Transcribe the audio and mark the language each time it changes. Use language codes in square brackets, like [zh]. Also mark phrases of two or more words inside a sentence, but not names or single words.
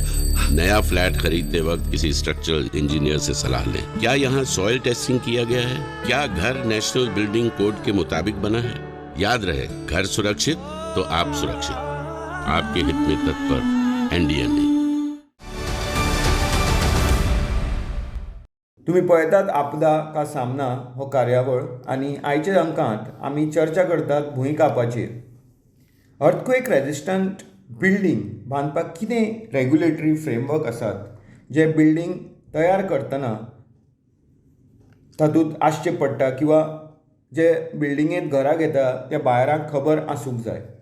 [hi] नया फ्लैट खरीदते वक्त किसी [en] structural engineer [hi] से सलाह लें. क्या यहाँ [en] soil testing [hi] किया गया है? क्या घर नेशनल बिल्डिंग कोड के मुताबिक बना है? याद रहे, घर सुरक्षित तो आप सुरक्षित. आपके हित में तत्पर NDMA. [kok] तुम्ही पळयतात आपदा का सामना हो कार्यावळ आनी आयच्या अंकांत आमी चर्चा करतात भुंयकांपाचेर. [en] earthquake resistant building [kok] बांदपाक कितें [en] regulatory framework [kok] आसात जे बिल्डींग तयार करतना तातूंत आसचे पडटा किंवा जे बिल्डिंगेंत घरां घेता त्या बायरांक खबर आसूंक जाय.